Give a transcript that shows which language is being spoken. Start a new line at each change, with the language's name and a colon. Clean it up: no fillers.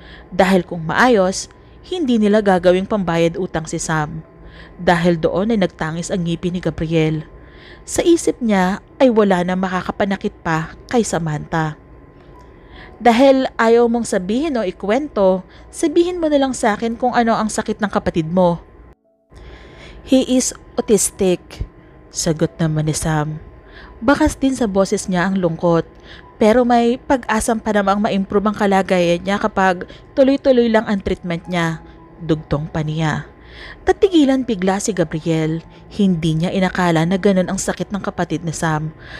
Filipino: Dahil kung maayos, hindi nila gagawing pambayad utang si Sam. Dahil doon ay nagtangis ang ngipin ni Gabriel. Sa isip niya ay wala na makakapanakit pa kay Samantha. "Dahil ayaw mong sabihin o ikwento, sabihin mo na lang sa akin kung ano ang sakit ng kapatid mo."
English: "He is autistic,"
Filipino: sagot naman ni Sam. Bakas din sa boses niya ang lungkot, pero may pag-asang pa namang ma-improve ang kalagayan niya kapag tuloy-tuloy lang ang treatment niya. Dugtong pa niya. Tatigilan bigla si Gabriel. Hindi niya inakala na ganun ang sakit ng kapatid ni Sam.